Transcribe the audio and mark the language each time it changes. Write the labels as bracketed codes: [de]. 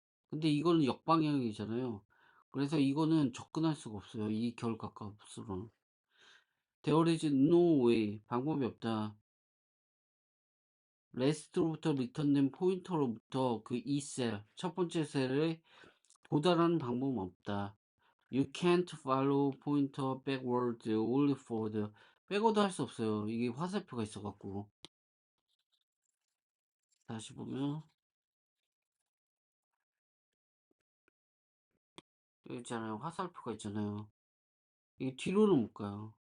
[ko] 근데 이거는 역방향이잖아요. 그래서 이거는 접근할 수가 없어요. 이 결과 값으로는. [en] There is no way. [ko] 방법이 없다. 레스트로부터 리턴된 포인터로부터 이 셀, 첫 번째 셀에 도달하는 방법은 없다. [en] You can't follow pointer backward, only forward. [ko] 백워드 할 수 없어요. 이게 화살표가 있어갖고. 다시 보면, 여기 있잖아요. 화살표가 있잖아요. 이게 뒤로는 못 가요.